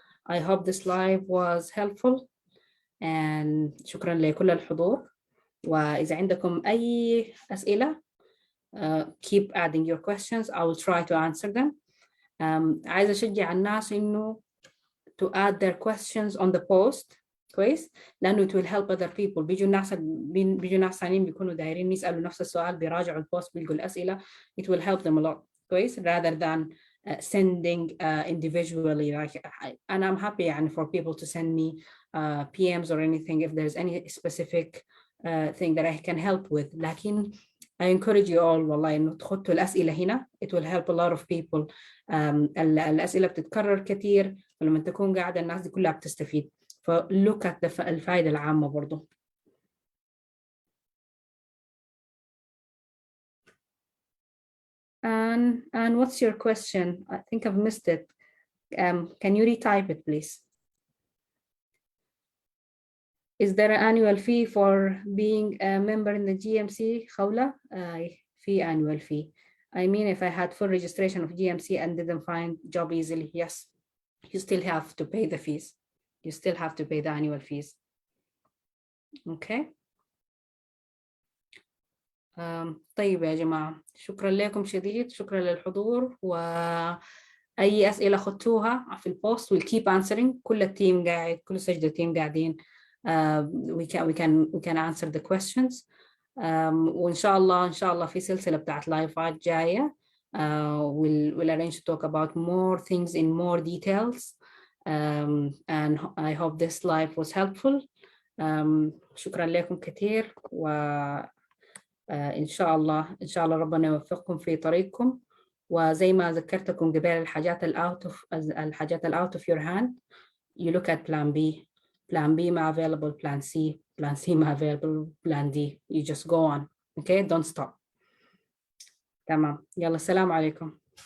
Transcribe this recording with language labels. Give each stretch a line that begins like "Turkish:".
English: I hope this live was helpful and
Arabic: شكرا لكل الحضور. وإذا عندكم أي أسئلة
English: keep adding your questions. I will try to answer them.
Arabic: عايزة أشجع الناس إنه
English: to add their questions on the post.
Arabic: كويس؟ لأنه
English: it will help other people.
Arabic: بيجوا ناس ثانيين بيكونوا دايرين يسألوا نفس السؤال, بيراجعوا البوست بيلقوا الأسئلة.
English: It will help them a lot.
Arabic: كويس?
English: Rather than sending individually, like, and I'm happy and for people to send me PMs or anything if there's any specific thing that I can help with.
Arabic: لكن
English: I encourage you all
Arabic: والله إنه تحطوا الأسئلة هنا.
English: It will help a lot of people.
Arabic: الأسئلة بتتكرر كتير, ولما تكون قاعدة الناس دي كلها بتستفيد. ف
English: look at
Arabic: الفائدة العامة برضو.
English: And what's your question? I think I've missed it. Can you retype it, please? Is there an annual fee for being a member in the GMC, Khawla? Fee annual fee. I mean, if I had full registration of GMC and didn't find job easily, yes, you still have to pay the fees. You still have to pay the annual fees. Okay.
Arabic: طيب يا جماعة, شكرا لكم شديد, شكرا للحضور, وأي أسئلة خدتوها في البوست
English: we'll keep answering.
Arabic: كل التيم قاعد, كل سجد التيم قاعدين.
English: We can answer the questions.
Arabic: وإن شاء الله في سلسلة بتاعت لايفات جاية.
English: We'll arrange to talk about more things in more details. And I hope this live was helpful.
Arabic: شكرا لكم كثير, إن شاء الله ربنا يوفقكم في طريقكم. وزي ما ذكرتكم قبل, الحاجات ال
English: out of your hand, you look at plan B ما available, plan C ما available, plan D, you just go on. Okay, don't stop.
Arabic: تمام, يلا السلام عليكم.